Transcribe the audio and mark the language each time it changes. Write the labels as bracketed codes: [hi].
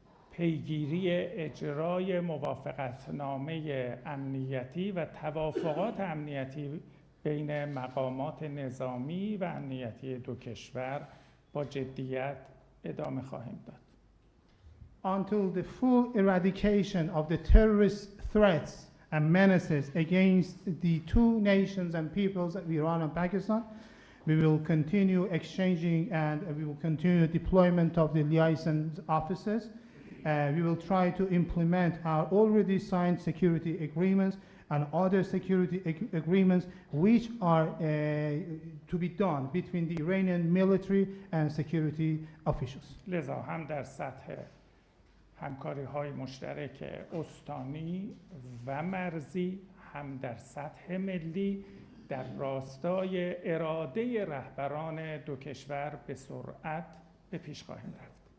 [fa] پیگیری اجرای موافقتنامه امنیتی و توافقات امنیتی بین مقامات نظامی و امنیتی دو کشور با جدیت ادامه خواهیم داد. [en] Until the full eradication of the terrorist threats and menaces against the two nations and peoples of Iran and Pakistan, we will continue exchanging and we will continue the deployment of the liaison officers. We will try to implement our already signed security agreements and other security agreements which are to be done between the Iranian military and security officials. [fa] لذا هم در سطح همکاری‌های مشترک استانی و مرزی، هم در سطح ملی در راستای اراده رهبران دو کشور به سرعت به پیش خواهیم رفت.